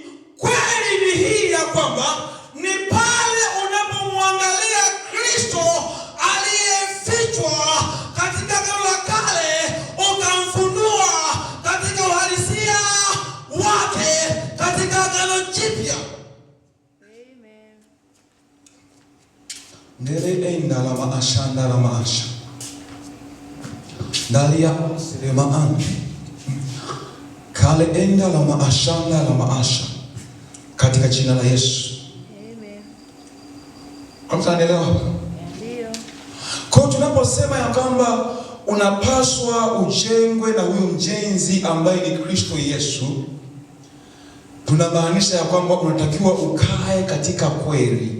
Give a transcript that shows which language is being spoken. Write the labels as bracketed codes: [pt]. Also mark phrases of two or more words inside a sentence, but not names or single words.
[sw] Kweli ni hii ya kwamba ni pale unapomwangalia Kristo aliyefichwa katika Agano la Kale, ukamfunua katika uhalisia wake katika Agano Jipya. Amen. Ndele enda la maasha ndala maasha. Dalia selemaan. Kale enda la maasha ndala maasha. Katika jina la Yesu. Amen. Kwa mtu anaelewa hapa? Ndio. Kwa tunaposema ya kwamba unapaswa ujengwe na huyu mjenzi ambaye ni Kristo Yesu, tunamaanisha ya kwamba unatakiwa ukae katika kweli.